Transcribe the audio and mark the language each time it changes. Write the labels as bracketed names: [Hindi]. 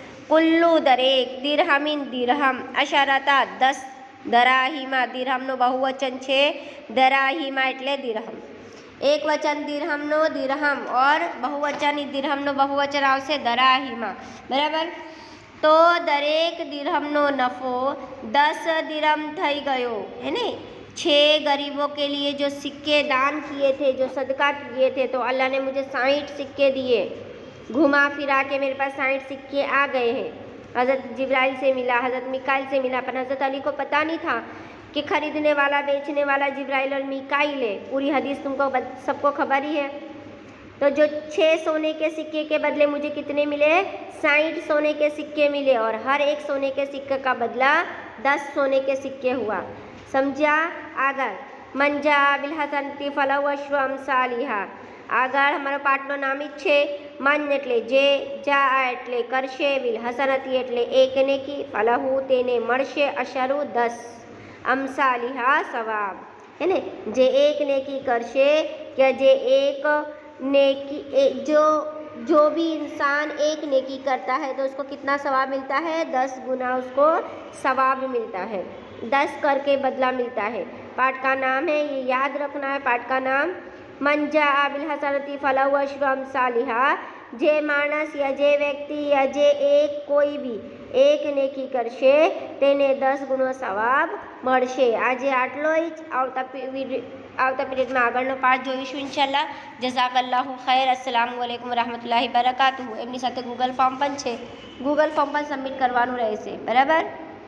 [Gujarati] કુલ્લુ દરેક, દિરહમિન દિરહમ, અશરતા 10, દરાહિમા દિરહમનો બહુવચન છે, દરાહિમા એટલે દિરહમ. એક વચન દિરહમનો દિરહમ ઓર બહુવચન દિરહમનો બહુવચન આવશે દરાહિમા. બરાબર. તો દરેક દિરહમનો નફો 10 દિરહમ થઈ ગયો है ने. [Hindi] 6 गरीबों के लिए जो सिक्के दान किए थे, जो सदका किए थे, तो अल्लाह ने मुझे 60 सिक्के दिए. घुमा फिरा के मेरे पास 60 सिक्के आ गए हैं. हज़रत जिब्राइल से मिला, हज़रत मिकाइल से मिला, पर हज़रत अली को पता नहीं था कि खरीदने वाला बेचने वाला जिब्राइल और मिकाइल है. पूरी हदीस तुमको सबको खबर ही है. तो जो 6 सोने के सिक्के के बदले मुझे कितने मिले? 60 सोने के सिक्के मिले, और हर एक सोने के सिक्के का बदला 10 सोने के सिक्के हुआ. समझा? [Arabic] આગળ મંજા બિલ હસનતી ફલહુ અશ્રુ અમસાલિહા. [Gujarati] આગળ અમારો પાઠનો નામ જ છે. મન એટલે જે, જા એટલે કરશે, બિલ હસનતી એટલે એક નેકી, ફલહુ તેને મળશે, અશરુ 10, અમસાલિહા સવાબ है ने. जे एक नेकी करशे, [Hindi] क्या जे एक नेकी, जो भी इंसान एक नेकी करता है तो उसको कितना सवाब मिलता है? 10 गुना उसको सवाब मिलता है, 10 करके बदला मिलता है. पाठ का नाम है, ये याद रखना है. पाठ का नाम [Arabic] मंजा बिल हसनती फलहु अश्रु अमसालिहा. [Hindi] जे मानस या जे व्यक्ति या जे एक कोई भी [Gujarati] એક નેકી કરશે તેને 10 ગુણો સવાબ મળશે. આજે આટલો જ. આવતા પીરિયડમાં આગળનો પાઠ જોઈશું ઇન્શાલ્લાહ. જઝાકલ્લાહુ ખૈર. અસ્સલામુ અલૈકુમ વરહમતુલ્લાહિ બરકાતુહુ. એમની સાથે ગૂગલ ફોર્મ પણ છે, ગૂગલ ફોર્મ પણ સબમિટ કરવાનું રહેશે. બરાબર.